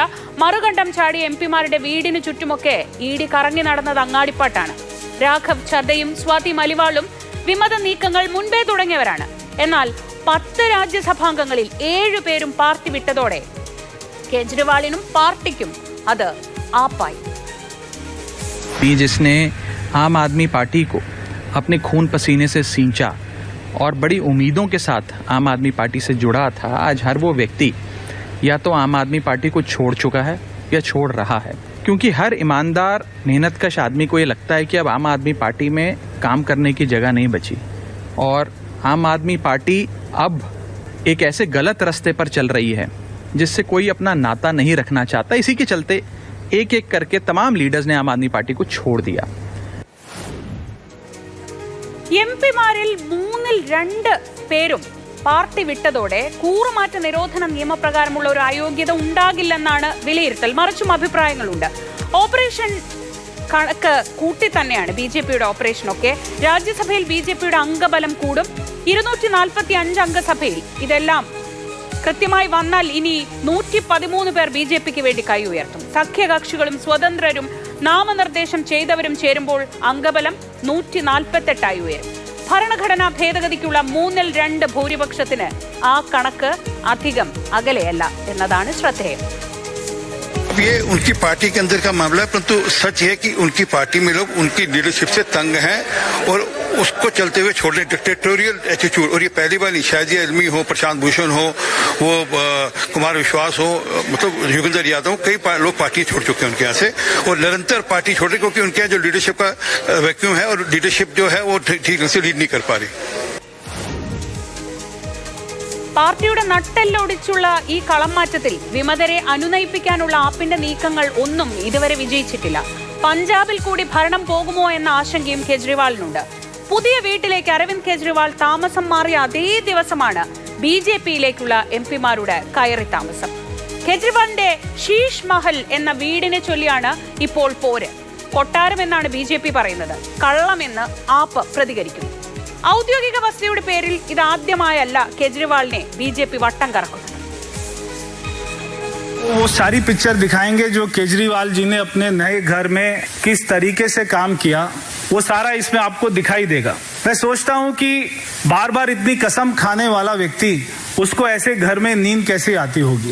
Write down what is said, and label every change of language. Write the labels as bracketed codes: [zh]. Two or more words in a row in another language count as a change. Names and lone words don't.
[ml] മറുകണ്ഠം ചാടിയ എംപിമാരുടെ വീടിന് ചുറ്റുമൊക്കെ ഇഡി കറങ്ങി നടന്നത് അങ്ങാടിപ്പാട്ടാണ്. രാഘവ് ഛദ്ദയും സ്വാതി മലിവാളും വിമത നീക്കങ്ങൾ മുൻപേ തുടങ്ങിയവരാണ്. എന്നാൽ 10 രാജ്യസഭാംഗങ്ങളിൽ 7 പേരും പാർട്ടി വിട്ടതോടെ केजरीवालिനും പാർട്ടിക്കും അത് ആപ്പായി. [hi] जिसने आम आदमी पार्टी को अपने खून पसीने से सींचा और बड़ी उम्मीदों के साथ आम आदमी पार्टी से जुड़ा था, आज हर वो व्यक्ति या तो आम आदमी पार्टी को छोड़ चुका है या छोड़ रहा है, क्योंकि हर ईमानदार मेहनतकश आदमी को ये लगता है कि अब आम आदमी पार्टी में काम करने की जगह नहीं बची और आम आदमी पार्टी अब एक ऐसे गलत रास्ते पर चल रही है जिससे कोई अपना नाता नहीं रखना चाहता. इसी के चलते एक एक करके तमाम लीडर्स ने आम आदमी पार्टी को छोड़ दिया. [ml] എംപിമാരിൽ 2 പേരും പാർട്ടി വിട്ടതോടെ കൂറുമാറ്റ നിരോധന നിയമപ്രകാരമുള്ള ഒരു അയോഗ്യത ഉണ്ടാകില്ലെന്നാണ് വിലയിരുത്തൽ. മറിച്ചും അഭിപ്രായങ്ങളുണ്ട്. ഓപ്പറേഷൻ കണക്ക് കൂട്ടി തന്നെയാണ് ബി.ജെ.പിയുടെ ഓപ്പറേഷനൊക്കെ. രാജ്യസഭയിൽ ബി.ജെ.പിയുടെ അംഗബലം കൂടും. 245 അംഗസഭയിൽ ഇതെല്ലാം കൃത്യമായി വന്നാൽ ഇനി 113 പേർ ബി.ജെ.പിക്ക് വേണ്ടി കൈ ഉയർത്തും. സഖ്യകക്ഷികളും സ്വതന്ത്രരും നാമനിർദ്ദേശം ചെയ്തവരും ചേരുമ്പോൾ അംഗബലം 148 ഉയരും. ഭരണഘടനാ ഭേദഗതിക്കുള്ള 2/3 ഭൂരിപക്ഷത്തിന് ആ കണക്ക് അധികം അകലെയല്ല എന്നതാണ് ശ്രദ്ധേയം. [hi] ये उनकी पार्टी के अंदर का मामला है, परंतु सच है कि उनकी पार्टी में लोग उनकी लीडरशिप से तंग हैं और उसको चलते हुए छोड़ने [en] dictatorial attitude. [hi] और ये पहली बार नहीं, शाजिया इल्मी हो, प्रशांत भूषण हो, वो कुमार विश्वास हो, मतलब युगेंद्र यादव, कई लोग पार्टी छोड़ चुके हैं उनके यहाँ से और निरंतर पार्टी छोड़ रहे क्योंकि उनके यहाँ जो लीडरशिप का वैक्यूम है और लीडरशिप जो है वो ठीक से लीड नहीं कर पा रही. [ml] പാർട്ടിയുടെ നട്ടെല്ലൊടിച്ചുള്ള ഈ കളംമാറ്റത്തിൽ വിമതരെ അനുനയിപ്പിക്കാനുള്ള ആപ്പിന്റെ നീക്കങ്ങൾ ഒന്നും ഇതുവരെ വിജയിച്ചിട്ടില്ല. പഞ്ചാബിൽ കൂടി ഭരണം പോകുമോ എന്ന ആശങ്കയും കെജ്രിവാളിനുണ്ട്. പുതിയ വീട്ടിലേക്ക് അരവിന്ദ് കെജ്രിവാൾ താമസം മാറിയ അതേ ദിവസമാണ് ബി.ജെ.പിയിലേക്കുള്ള എംപിമാരുടെ കയറി താമസം. കെജ്രിവാളിന്റെ ശീഷ് മഹൽ എന്ന വീടിനെ ചൊല്ലിയാണ് ഇപ്പോൾ പോര്. കൊട്ടാരം എന്നാണ് ബി.ജെ.പി പറയുന്നത്. കള്ളമെന്ന് ആപ്പ് പ്രതികരിക്കുന്നു. ഔദ്യോഗിക വസതിയുടെ പേരിൽ ഇതാദ്യമായല്ല കേജ്രിവാളിനെ ബി.ജെ.പി വട്ടം കറക്കുന്നത്. [hi] वो सारी पिक्चर दिखाएंगे जो केजरीवाल जी ने अपने नए घर में किस तरीके से काम किया, वो सारा इसमें आपको दिखाई देगा. मैं सोचता हूं कि बार बार इतनी कसम खाने वाला व्यक्ति, उसको ऐसे घर में नींद कैसे आती होगी.